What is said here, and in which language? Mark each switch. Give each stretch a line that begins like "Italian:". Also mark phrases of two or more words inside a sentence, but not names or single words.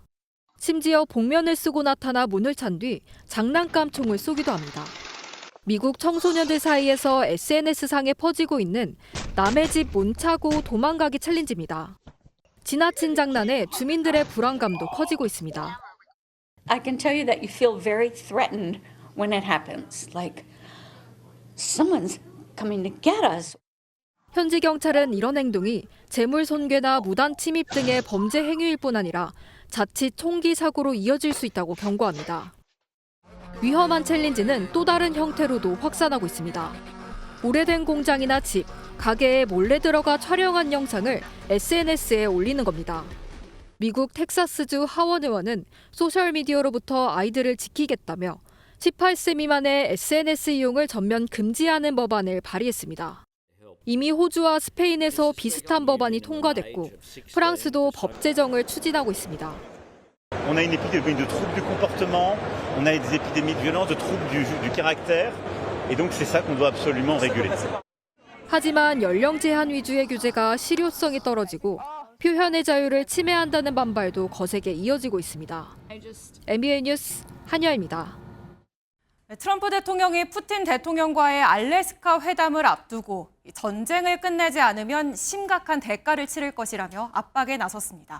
Korean: 심지어 복면을 쓰고 나타나 문을 찬 뒤 장난감 총을 쏘기도 합니다. 미국 청소년들 사이에서 SNS상에 퍼지고 있는 남의 집 문 차고 도망가기 챌린지입니다. 지나친 장난에 주민들의 불안감도 커지고 있습니다.
English: I can tell you that you feel very threatened when it happens. Like someone's coming to get us.
Korean: 현지 경찰은 이런 행동이 재물 손괴나 무단 침입 등의 범죄 행위일 뿐 아니라 자칫 총기 사고로 이어질 수 있다고 경고합니다. 위험한 챌린지는 또 다른 형태로도 확산하고 있습니다. 오래된 공장이나 집, 가게에 몰래 들어가 촬영한 영상을 SNS에 올리는 겁니다. 미국 텍사스주 하원 의원은 소셜미디어로부터 아이들을 지키겠다며 18세 미만의 SNS 이용을 전면 금지하는 법안을 발의했습니다. 이미 호주와 스페인에서 비슷한 법안이 통과됐고 프랑스도 법 제정을 추진하고 있습니다.
French: On a une épidémie de troubles du comportement, on a des épidémies de violence, de troubles du caractère, et donc c'est ça qu'on doit absolument réguler.
Korean: 하지만 연령 제한 위주의 규제가 실효성이 떨어지고 표현의 자유를 침해한다는 반발도 거세게 이어지고 있습니다. MBN 뉴스 한여입니다. 트럼프 대통령이 푸틴 대통령과의 알래스카 회담을 앞두고 전쟁을 끝내지 않으면 심각한 대가를 치를 것이라며 압박에 나섰습니다.